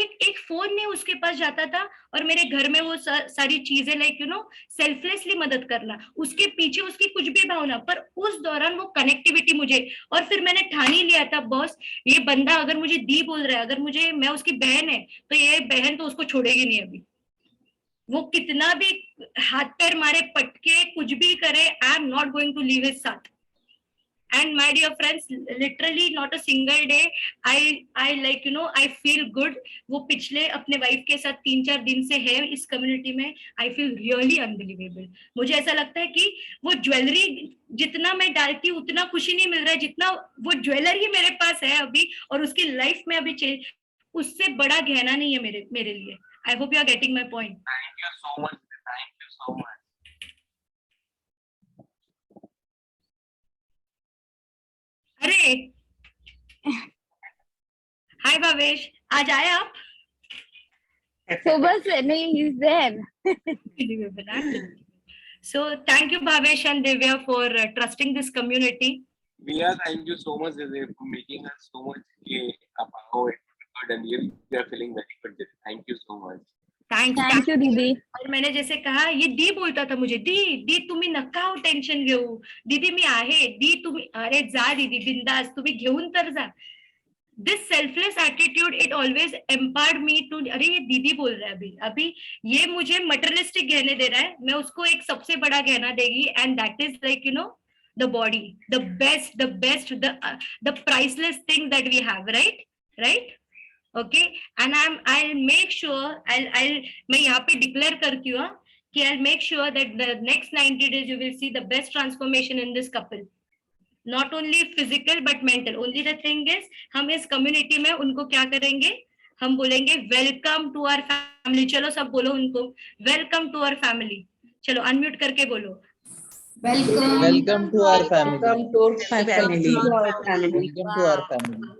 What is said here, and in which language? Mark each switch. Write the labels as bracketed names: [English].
[Hindi] एक फोन नहीं उसके पास जाता था, और मेरे घर में वो सारी चीजें [English] like you know selflessly [Hindi] मदद करना, उसके पीछे उसकी कुछ भी भावना, पर उस दौरान वो कनेक्टिविटी मुझे। और फिर मैंने ठान ही लिया था, बॉस ये बंदा अगर मुझे दी बोल रहा है, अगर मुझे, मैं उसकी बहन है, तो ये बहन तो उसको छोड़ेगी नहीं अभी, वो कितना भी हाथ पैर मारे, पटके, कुछ भी करे, [English] I am not going to leave [Hindi] his साथ। [English] And my dear friends, literally not a single day I like you know I feel good। [Hindi] वो पिछले अपने वाइफ के साथ 3-4 दिन से है इस कम्युनिटी में। [English] I feel really unbelievable। [Hindi] मुझे ऐसा लगता है कि वो ज्वेलरी जितना मैं डालती हूँ उतना खुशी नहीं मिल रहा है जितना वो ज्वेलरी मेरे पास है अभी, और उसकी लाइफ में अभी चेंज, उससे बड़ा गहना नहीं है मेरे लिए। [English] I hope you are getting my point। Thank you so much। Thank you so much। [Hindi] अरे हाय भावेश, आज आए आप? सुबह से नहीं, [English] he's there। So thank you Bhavesh and Divya for trusting this community। Via, thank you so much Divya, for making us so much about it, and we are feeling very good। Thank you so much। Thank you दीदी। [Hindi] और मैंने जैसे कहा, ये दी बोलता था मुझे, [Marathi] दी तुम्ही नका हो टेन्शन घेऊ, दीदी मी आहे, दी तुम्ही, अरे जा दीदी बिंदास, तुम्ही घेऊन तर जा। [English] this selfless attitude, it always empowered me to, [Hindi] अरे ये दीदी बोल रहा है अभी ये मुझे मटेरियलिस्टिक गहने दे रहा है, मैं उसको एक सबसे बड़ा गहना देगी, [English] And that is like you know the body, the best, the priceless thing that we have, right. Okay, एंड I'll make sure, [Hindi] मैं यहाँ पे डिक्लेयर करती हूँ कि [English] I'll make sure that the next 90 days you will see the best transformation in this couple, not only physical but mental। Only the thing is, [Hindi] हम इस community में उनको क्या करेंगे, हम बोलेंगे [English] Welcome to our family. [Hindi] चलो सब बोलो उनको, [English] Welcome to our family. [Hindi] चलो अनम्यूट करके बोलो, [English] Welcome to our family। Welcome to our family। Welcome to our family।